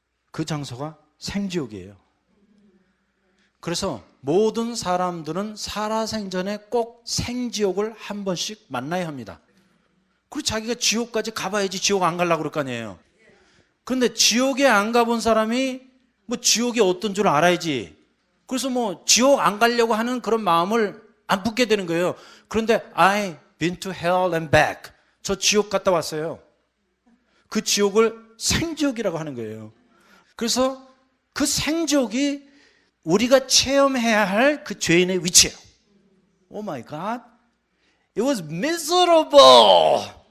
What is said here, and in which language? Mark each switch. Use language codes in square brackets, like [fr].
[ko] 그 장소가 생지옥이에요. 그래서 모든 사람들은 살아생전에 꼭 생지옥을 한 번씩 만나야 합니다. 그리고 자기가 지옥까지 가봐야지 지옥 안 가려고 그럴 거 아니에요. 그런데 지옥에 안 가본 사람이 뭐 지옥이 어떤 줄 알아야지. 그래서 뭐 지옥 안 가려고 하는 그런 마음을 안 품게 되는 거예요. 그런데 [en] I've been to hell and back. [ko] 저 지옥 갔다 왔어요. 그 지옥을 생지옥이라고 하는 거예요. 그래서 그 생지옥이 우리가 체험해야 할 그 죄인의 위치예요. [en] Oh my God. It was miserable.